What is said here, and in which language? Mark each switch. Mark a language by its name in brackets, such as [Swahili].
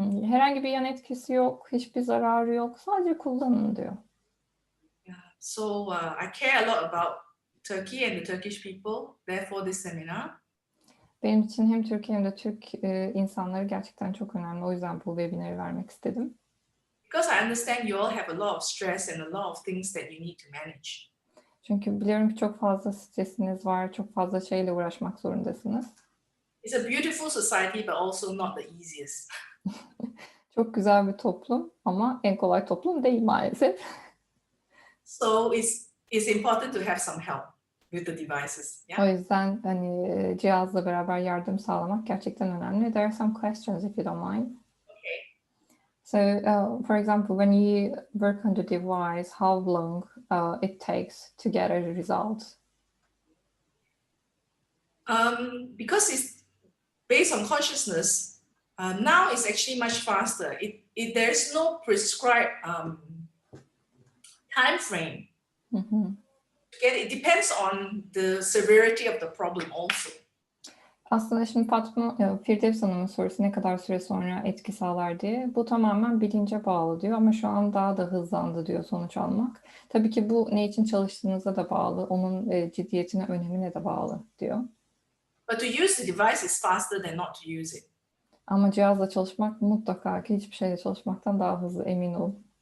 [Turkish] Herhangi bir yan etkisi yok, hiçbir zararı yok. Sadece kullanın diyor. [English] Yeah. So I care a lot about Turkey and the Turkish people. Therefore, this seminar. [Turkish] Benim için hem Türkiye hem de Türk insanları gerçekten çok önemli. O yüzden bu webinarı vermek istedim. [English] Because I understand you all have a lot of stress and a lot of things that you need to manage. [Turkish] Çünkü biliyorum ki çok fazla stresiniz var, çok fazla şeyle uğraşmak zorundasınız. [English] It's a beautiful society, but also not the easiest. [Turkish] Çok güzel bir toplum ama en kolay toplum değil maalesef. [English] So it's important to have some help with the devices. Yeah? [Turkish] O yüzden hani cihazla beraber yardım sağlamak gerçekten önemli. [English] There are some questions if you don't mind. Okay. So, for example, when you work on the device, how long it takes to get a result? Because it's based on consciousness, now it's actually much faster. There's no prescribed time frame. Mm-hmm. It depends on the severity of the problem also. [Turkish] Aslında şimdi Firdevs Hanım'ın sorusu ne kadar süre sonra etki sağlar diye. Bu tamamen bilince bağlı diyor ama şu an daha da hızlandı diyor sonuç almak. Tabii ki bu ne için çalıştığınıza da bağlı, onun ciddiyetine, önemine de bağlı diyor. [English] But to use the device is faster than not to use it. [Turkish] Ama cihazla çalışmak mutlaka ki hiçbir şeyle çalışmaktan daha hızlı, emin ol.